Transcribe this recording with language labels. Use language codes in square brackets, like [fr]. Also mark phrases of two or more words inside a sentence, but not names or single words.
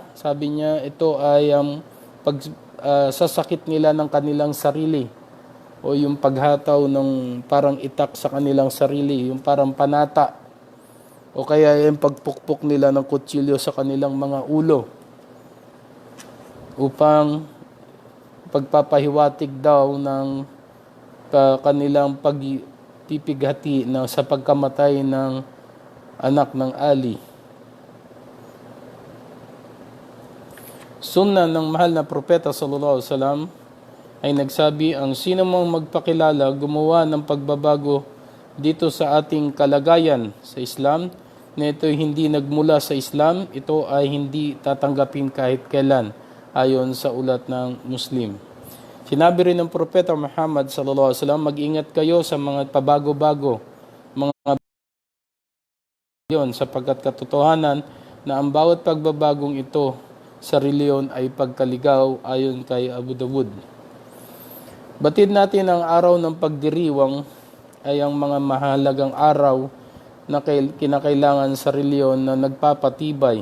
[tl] Sabi niya, ito ay ang sasakit nila ng kanilang sarili, o yung paghataw ng parang itak sa kanilang sarili, yung parang panata, o kaya yung pagpukpok nila ng kutsilyo sa kanilang mga ulo upang pagpapahiwatig daw ng kanilang pagpipighati sa pagkamatay ng anak ng Ali. Sunna ng mahal na propeta [ar] صلى الله عليه وسلم [tl] ay nagsabi, ang sino mang magpakilala gumawa ng pagbabago dito sa ating kalagayan sa Islam, na ito hindi nagmula sa Islam, ito ay hindi tatanggapin kahit kailan, ayon sa ulat ng Muslim. Sinabi rin ng Propeta Muhammad [ar] صلى الله عليه وسلم, [tl] mag-ingat kayo sa mga pabago-bago, mga yon, sapagkat katotohanan na ang bawat pagbabagong ito sa reliyon ay pagkaligaw, ayon kay Abu Dawud. Batid natin ang araw ng pagdiriwang ay ang mga mahalagang araw na kinakailangan sa reliyon na nagpapatibay.